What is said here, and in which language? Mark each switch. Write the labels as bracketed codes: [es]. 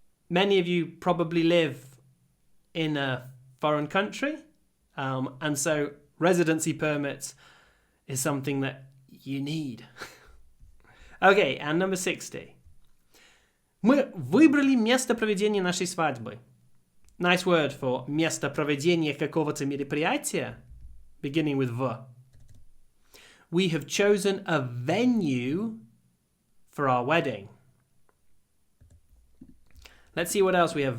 [en] Many of you probably live in a foreign country, and so residency permits is something that you need. Okay, and number 60. [ru] Мы выбрали место проведения нашей свадьбы. [en] Nice word for [ru] место проведения какого-то мероприятия, [en] beginning with в. We have chosen a venue for our wedding. Let's see what else we have.